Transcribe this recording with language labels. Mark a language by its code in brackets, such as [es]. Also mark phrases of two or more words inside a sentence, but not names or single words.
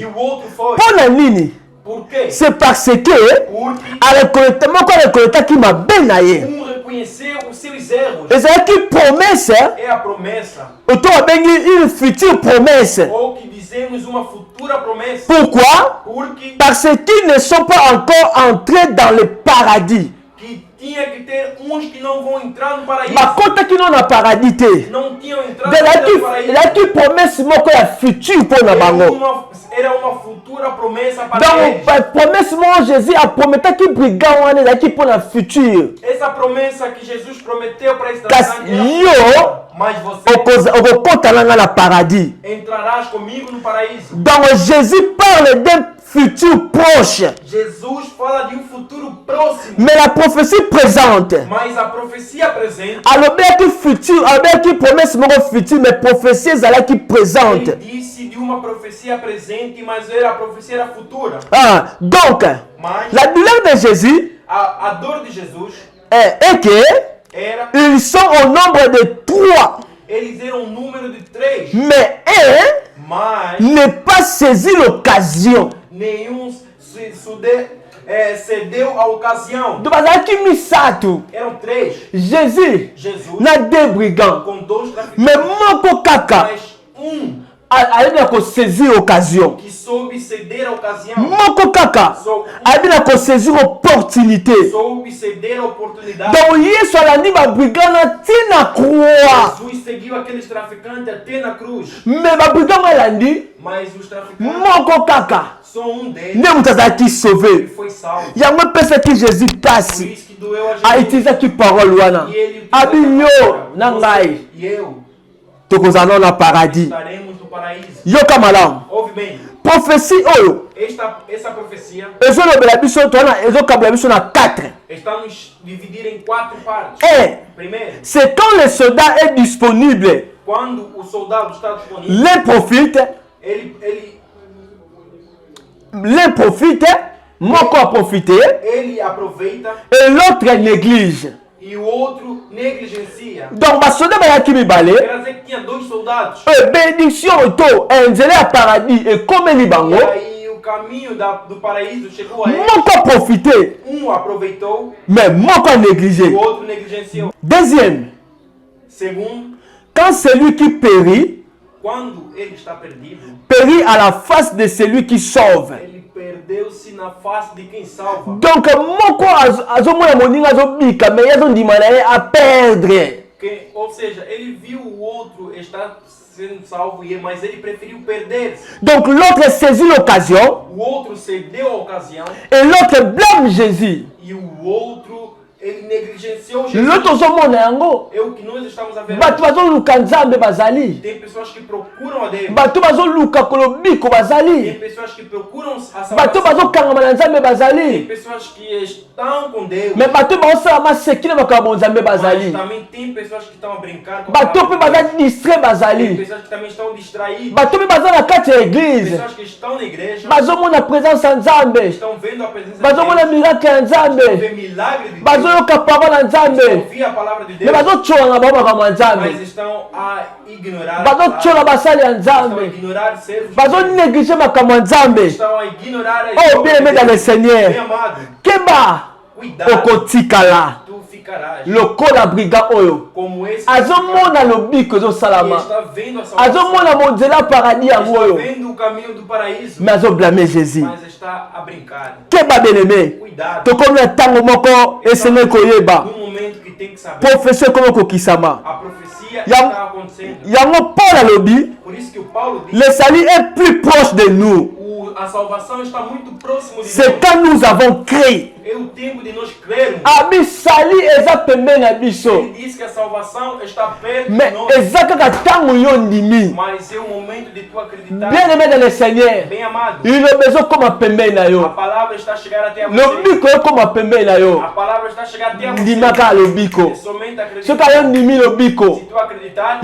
[pt] e o outro foi. [ln] Mpo na nini? [pt] Por quê? [fr] C'est parce que [pt] Porque [ln] moko arekoletaki mabe na ye. [pt] reconheceu os seus erros. [ln] ezalaki promesse [pt] É a promessa. [ln] oto babengi [fr] une future promesse. [pt] Ou que dizemos uma futura promessa. [fr] Pourquoi? [pt] Porque [fr] Parce qu'ils ne sont pas encore entrés dans le paradis. [pt] que tinha que ter uns que não vão entrar no paraíso. [ln] bakotaki no na paradis te. [pt] Não tinham entrado no paraíso. [ln] ezalaki promesse moko ya future mpo na bango. [pt] Era uma futura promessa para donc eles. [ln] promesse moko Jésus aprometaki brigand wana ezalaki mpo na future. [pt] Essa promessa que Jesus prometeu para esse [ln] kasi yo [pt] mas você [ln] okokota nanga na paradis. [pt] entrarás comigo no paraíso. [fr] donc Jésus parle d'un futur proche. [pt] Jesus fala de futuro próximo. [fr] Mais la prophétie présente, [pt] Mas a profecia presente, [ln] alobelaki futur, alobelaki promesse moko future, [fr] mais prophétie [ln] ezalaki présente. [pt] ele disse de uma profecia presente, mas a profecia era futura. [fr] Ah, donc, [pt] Mas [fr] la douleur de Jésus [pt] a dor de Jesus [fr] est que [pt] era, [fr] ils sont au nombre de 3, [pt] eles eram um número de 3, [fr] mais un [pt] mas [fr] n'est pas saisi l'occasion. [pt] nenhum cedeu a ocasião. [ln] Donc, bazalaki misato. [pt] Eram 3. [ln] Jésus [pt] Jesus [ln] na deux brigands, [pt] com 2 traficantes, [ln] mais moko kaka [pt] mas [ln] ayebi na kosaisir occasion. [pt] que soube ceder a ocasião, [ln] Moko kaka ayebi na kosaisir opportunité. [pt] soube ceder a oportunidade. [ln] donc yesu alandi babrigand na ntina croix. [pt] Jesus seguiu aqueles traficantes até na cruz, [ln] mais babrigand alandi [pt] mas os traficantes [ln] moko kaka [pt] só deles [ln] nde moto azalaki [pt] que [ln] sauvé. [pt] foi salvo. [ln] yango epesaki Jésus [pt] Por [ln] mpasi [pt] isso que doeu a Jesus. [ln] autilisaki parole wana [pt] E ele [ln] abi yo na [pt] você [ln] ngai [pt] e eu [ln] tokozala na paradis. [pt] estaremos no paraíso. [ln] yoka malamu [pt] Ouve bem, [ln] prophétie oyo [pt] essa profecia [ln] ezolobela biso tona ezokabela biso na 4. [pt] está nos dividir em 4 partes. Primeiro, [fr] C'est quand le soldat est disponible, [pt] quando o soldado está disponível, [fr] l'un profite, [ln] moko a [fr] profité, [pt] ele aproveita [fr] et l'autre néglige. [pt] e o outro negligencia. [ln] Donc basoda bayaki mibale, [pt] Quer dizer que tinha 2 soldados. [ln] bénédiction to nzela ya paradis ekomeli [pt] E [ln] bango, [pt] aí o caminho do paraíso chegou a ele. [ln] moko a profité, [pt] Aproveitou, [ln] mais moko a [pt] o [ln] négligé. [pt] outro negligenciou. [fr] Deuxième, [pt] Segundo, [fr] quand celui qui périt, [pt] quando ele está perdido, [fr] périt à la face de celui qui sauve. [pt] ele perdeu-se na face de quem salva. [ln] Donc moko azomona moninga azobika, mais azondima na ye a perdre. [pt] Ou seja, ele viu o outro estar sendo salvo, mas ele preferiu perder-se. [fr] Donc l'autre saisit l'occasion [pt] O outro cedeu a ocasião [fr] et l'autre blâme Jésus. [pt] e o outro ele negligenciou Jesus. [ln] L'autre ozomona yango. [pt] É o que nós estamos a ver. [ln] Bato bazoluka nzambe bazali. [pt] Tem pessoas que procuram a Deus. [ln] Bato bazoluka kolobiko [pt] Tem [ln] bazali. [pt] pessoas que procuram a [ln] Bato [pt] salvação. [ln] bazokangama na nzambe [pt] Tem [ln] bazali. [pt] pessoas que estão com Deus. [ln] Mais bato bazosala maseki na makambo nzambe [pt] Mas [ln] bazali. [pt] também tem pessoas que estão a brincar com a [ln] Bato mpe [pt] palavra de [ln] bazali distrait [pt] Deus. Tem [ln] bazali. [pt] pessoas que também estão distraídas. [ln] Bato mpe baza na kati ya église. [pt] Pessoas que estão na igreja [ln] Bazomona présence ya nzambe. [pt] estão vendo a presença de [ln] Bazomona [pt] Deus. [ln] miracle ya [pt] Estão [ln] nzambe. [pt] vendo milagre de Deus. [ln] Bazoyoka parole ya nzambe. [pt] Ouvir a palavra de [ln] Mais [pt] Deus. [ln] bazotyolanga bango makambo ya [pt] Mas [ln] nzambe. [pt] estão a ignorar a [ln] Bazotyola [pt] palavra. [ln] basali ya [pt] Estão a [ln] nzambe. [pt] ignorar servos de Deus. [ln] bazonéglige makambo ya nzambe. [pt] Estão a ignorar as Oh obras [fr] bien aimé [pt] de [fr] dans le [pt] Deus. [fr] Seigneur, [pt] Bem amado, [ln] keba [pt] cuidado, [ln] okotikala [pt] tu ficarás [ln] lokola brigand oyo [pt] como esse [ln] azomona lobiko [pt] que [ln] ezosalama, [pt] está vendo a salvação, [ln] azomona monzela paradis yango [pt] está [ln] oyo, [pt] vendo o caminho do paraíso, [ln] mais azoblame Jésus. [pt] mas está a brincar. [ln] Keba bien-aimé, [pt] Cuidado, [ln] tokomi na ntango moko esengeli koyeba [pt] no momento que tem que saber, [ln] profession ekomi kokisama [pt] a profecia Ya- está acontecendo. [ln] yango Paul alobi [pt] Por isso que o Paulo diz, [fr] le salut est plus proche de nous, [pt] a salvação está muito próximo de [fr] c'est [pt] nós. [fr] quand nous avons créé [pt] É o tempo de nós crermos. [ln] Abisali eza pembeni na biso. [pt] Ele diz que a salvação está perto [ln] Mais [pt] de nós. [ln] eza kaka ntango yo ndimi. [pt] Mas é o momento de tu acreditar. [fr] Bien aimé dans le Seigneur. [pt] Bem amado. [ln] Iloba ezokoma pembeni na [pt] A [ln] yo. [pt] palavra está a chegar até a você. [ln] Lobiko ekoma pembeni na yo. [pt] A palavra está a chegar até a você. [ln] Ndimaka lobiko. [pt] É somente acreditar. [ln] Soki yo ndimi lobiko, [pt] Se tu acreditar,